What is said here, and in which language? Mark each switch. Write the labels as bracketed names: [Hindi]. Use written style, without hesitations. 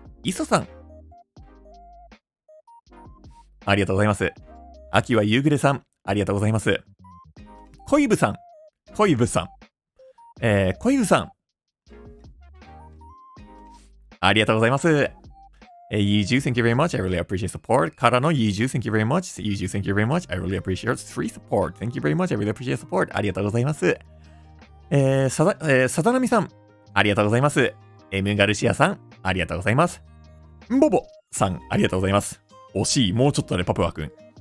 [Japanese] いそさん、ありがとうございます。秋は夕暮れさん、ありがとうございます。こいぶさん、こいぶさん、ありがとうございます。 [English] ユージュ thank you very much. I really appreciate support. からのユージュ thank you very much. ユージュ thank you very much. I really appreciate free support. Thank you very much. I really appreciate support. [Japanese] ありがとうございます。さざなみさん、ありがとうございます。 M ガルシアさん、ありがとうございます。んぼぼさん、ありがとうございます。惜しい、もうちょっとね、パプワくん。